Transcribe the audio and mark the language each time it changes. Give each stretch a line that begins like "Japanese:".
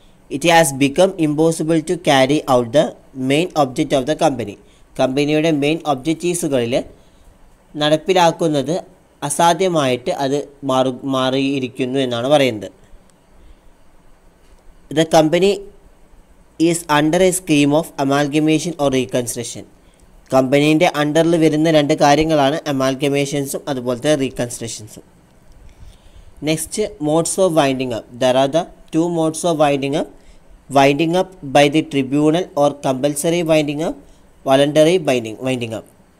English: It has become impossible to carry out the main object of the company.
Malayalam: കമ്പനിയുടെ main ഒബ്ജക്റ്റീവ്സുകളിൽ നടപ്പിലാക്കുന്നത് അസാധ്യമായിട്ട് അത് മാറിയിരിക്കുന്നു എന്നാണ് പറയുന്നത്.
English: The company is under a scheme of amalgamation or reconstruction.
Malayalam: കമ്പനീൻ്റെ അണ്ടറിൽ വരുന്ന രണ്ട് കാര്യങ്ങളാണ് അമാൽഗമേഷൻസും അതുപോലത്തെ റീകൺസ്ട്രക്ഷൻസും.
English: Next, modes of winding up. There are the two modes of winding up: winding up by the tribunal or compulsory winding up, voluntary winding up.